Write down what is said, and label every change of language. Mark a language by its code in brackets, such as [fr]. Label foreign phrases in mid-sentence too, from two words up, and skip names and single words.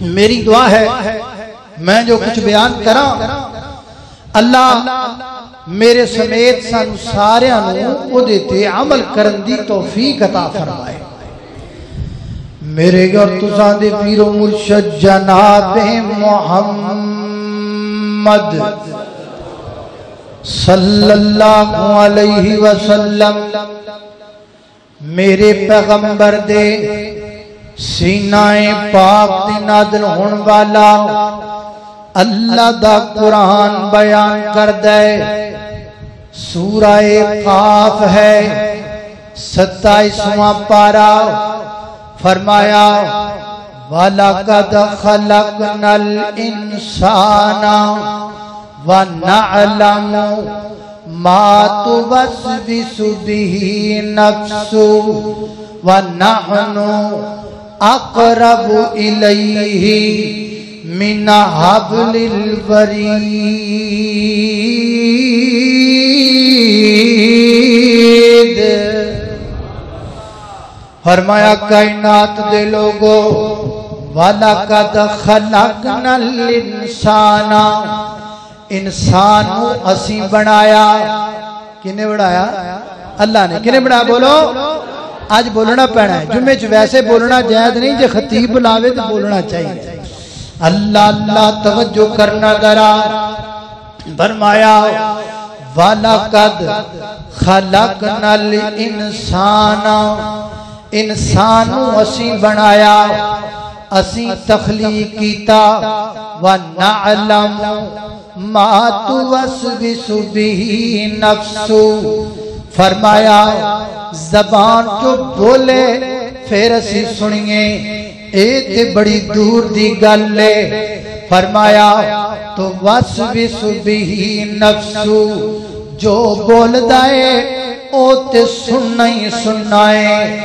[pa] میری دعا ہے میں جو کجھ بیان کراں اللہ میرے سمیت سانوں ساریاں نوں اوہدے تے عمل کرن دی توفیق عطا فرمائے. میرے اور تساں دے پیر و مرشد جناب محمد [ar] صلى الله عليه وسلم, [pa] میرے پیغمبر دے سینۂ پاک تے نازل ہونے والا اللہ دا قرآن بیان کر دے. سورہ ق ہے 27واں پارہ. [ar] فرمایا ولقد خلقنا الإنسان ونعلم ما توسوس به نفسه ونحن أقرب إليه من حبل الوريد. [pa] فرمایا کائنات دے لوکو [ar] ولقد خلقنا الإنسان, [pa] انسان نوں اسیں بنایا. کنے بنایا؟ اللہ نے۔ کنے بنایا؟ بولو. اج بولنا پینا ہے جمعے چ، ویسے بولنا جائز نہیں، جو خطیب بلاوے تو بولنا چاہیے. اللہ اللہ توجہ کرنا ذرا۔ فرمایا [ar] ولقد خلقنا الإنسان, [pa] انسان نوں اسیں بنایا، اسیں تخلیق کیتا. [ar] ونعلم ما توسوس به نفسه, [pa] فرمایا زبان جو بولے فیر اسیں سنیے، اے تے بڑی دور دی گل ہے. فرمایا [ar] تو وسوس به نفسه, [pa] جو بولدا ہے او تے سننا ہی سننا ہے.